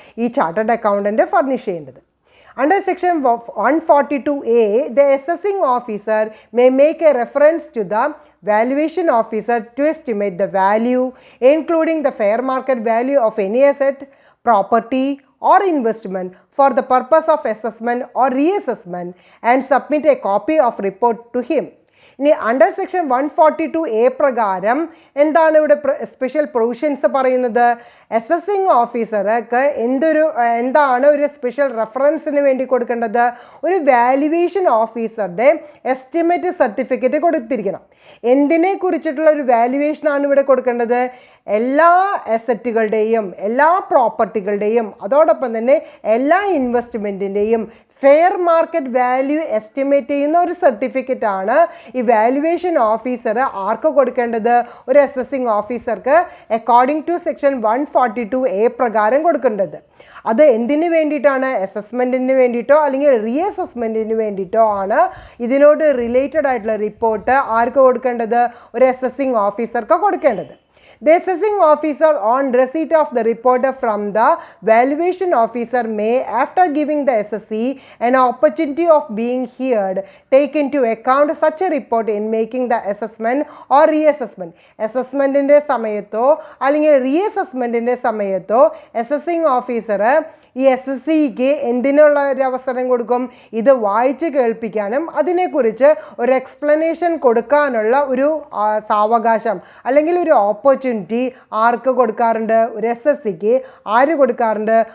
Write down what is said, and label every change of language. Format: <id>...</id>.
<ml>ഈ chartered accountant furnish ചെയ്യേണ്ടത്.</ml> <en>Under section 142A, the assessing officer may make a reference to the valuation officer to estimate the value, including the fair market value of any asset, property or investment for the purpose of assessment or reassessment, and submit a copy of report to him.</en> <ml>ഇനി under section 142A പ്രകാരം എന്താണ് ഇവിടെ special provisions പറയുന്നത്? Assessing ഓഫീസർക്ക് എന്താണ് ഒരു special റെഫറൻസിന് വേണ്ടി കൊടുക്കേണ്ടത്? ഒരു വാല്യുവേഷൻ ഓഫീസറുടെ എസ്റ്റിമേറ്റ് സർട്ടിഫിക്കറ്റ് കൊടുത്തിരിക്കണം. എന്തിനെ കുറിച്ചിട്ടുള്ള ഒരു വാല്യുവേഷനാണ് ഇവിടെ കൊടുക്കേണ്ടത്? എല്ലാ അസറ്റുകളുടെയും എല്ലാ പ്രോപ്പർട്ടികളുടെയും അതോടൊപ്പം തന്നെ എല്ലാ ഇൻവെസ്റ്റ്മെൻറ്റിൻ്റെയും ഫെയർ മാർക്കറ്റ് വാല്യൂ എസ്റ്റിമേറ്റ് ചെയ്യുന്ന ഒരു സർട്ടിഫിക്കറ്റാണ് ഈ വാല്യുവേഷൻ ഓഫീസർ ആർക്ക് കൊടുക്കേണ്ടത്? ഒരു അസസിംഗ് ഓഫീസർക്ക് അക്കോർഡിംഗ് ടു സെക്ഷൻ 142A പ്രകാരം കൊടുക്കേണ്ടത്. അത് എന്തിനു വേണ്ടിയിട്ടാണ്? അസസ്മെൻറ്റിന് വേണ്ടിയിട്ടോ അല്ലെങ്കിൽ റീഅസസ്മെൻറ്റിന് വേണ്ടിയിട്ടോ ആണ് ഇതിനോട് റിലേറ്റഡ് ആയിട്ടുള്ള റിപ്പോർട്ട് ആർക്ക് കൊടുക്കേണ്ടത്? ഒരു അസസിംഗ് ഓഫീസർക്ക് കൊടുക്കേണ്ടത്.</ml> <en>The assessing officer on receipt of the report from the valuation officer may, after giving the assessee an opportunity of being heard, take into account such a report in making the assessment or reassessment.</en> <ml>അസസ്മെൻറ്റിൻ്റെ സമയത്തോ അല്ലെങ്കിൽ റീഅസസ്മെൻറ്റിൻ്റെ സമയത്തോ assessing officer ഈ S S സിക്ക് എന്തിനുള്ള ഒരു അവസരം കൊടുക്കും? ഇത് വായിച്ച് കേൾപ്പിക്കാനും അതിനെക്കുറിച്ച് ഒരു എക്സ്പ്ലനേഷൻ കൊടുക്കാനുള്ള ഒരു സാവകാശം അല്ലെങ്കിൽ ഒരു ഓപ്പർച്യൂണിറ്റി ആർക്ക് കൊടുക്കാറുണ്ട്? ഒരു എസ് എസ് സിക്ക്. ആര് കൊടുക്കാറുണ്ട്?</ml>